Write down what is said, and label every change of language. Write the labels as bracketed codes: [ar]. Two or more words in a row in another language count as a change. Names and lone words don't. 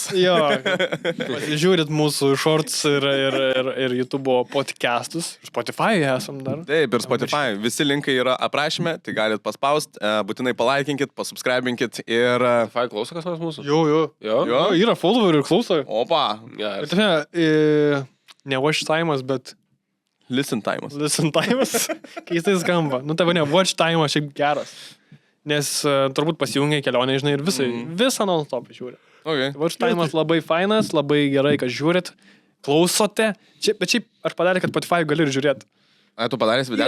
[lt] Jo, žiūrit mūsų shorts ir YouTube podcastus. Spotify esam dar. Taip, ir Spotify. Visi linkai yra aprašyme, tai galit paspausti, būtinai palaikinkit, pasubscribinkit ir... Spotify klauso kas nors mūsų? Jo, yra followerių ir klauso. Opa. Ir ne [en] watch time'as, [lt] bet... [en] Listen time'as. Listen time'as. [lt] Keistai skamba. Nu, tavo ne, [en] watch time'as [lt] šiaip geras. Nes turbūt pasijungia kelionė, žinai, ir visą non-stop žiūri. Okay. [en] Watch time'as [lt] labai fainas, labai gerai, kad žiūrit, klausote. Bet šiaip aš padarė, kad Spotify gali ir žiūrėti. A, tu padaręs videką?